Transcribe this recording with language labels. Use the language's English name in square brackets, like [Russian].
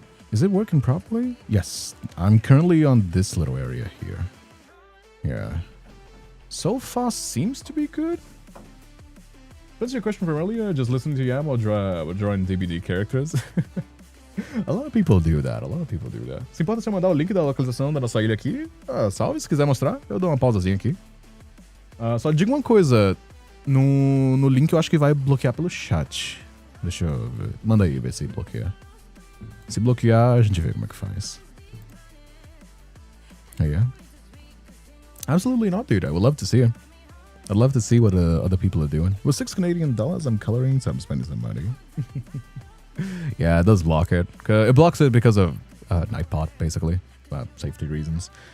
[English] Is it working properly? Yes. I'm currently on this little area here. Yeah. So far seems to be good. What's your question from earlier? Just listening to Yam or drawing DBD characters? A lot of people do that. [Portuguese] Se importa se eu mandar o link da localização da nossa ilha aqui? Salve, se quiser mostrar. Eu dou uma pausazinha aqui. Só diga uma coisa. No link eu acho que vai bloquear pelo chat. Deixa eu ver. Manda aí ver se bloqueia. Se bloquear, a gente vê como é que faz. [English] Yeah. Absolutely not, dude. I would love to see it. I'd love to see what other people are doing. With $6 Canadian, I'm coloring, so I'm spending some money. Yeah, it does block it. It blocks it because of Nightbot, basically. Safety reasons.